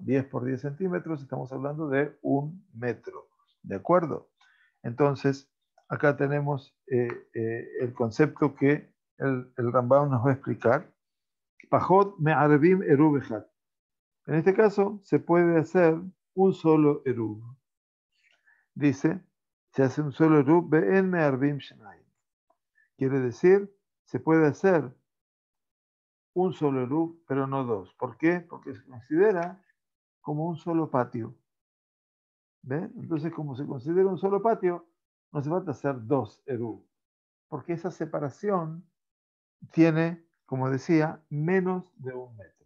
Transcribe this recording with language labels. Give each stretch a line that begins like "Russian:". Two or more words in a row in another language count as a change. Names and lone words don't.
Spanish: 10 por 10 centímetros, estamos hablando de 1 metro, ¿de acuerdo? Entonces, acá tenemos el concepto que el Rambam nos va a explicar.
Hebrew: פחות מערבים עירוב אחד.
Spanish: En este caso, se puede hacer un solo eruv. Dice, se hace un solo eruv,
Hebrew: ואין מערבים שנים.
Spanish: Quiere decir, se puede hacer un solo eruv, pero no dos. ¿Por qué? Porque se considera como un solo patio. ¿Ven? Entonces, como se considera un solo patio, no se falta hacer 2 eruv. Porque esa separación tiene, como decía, menos de 1 metro.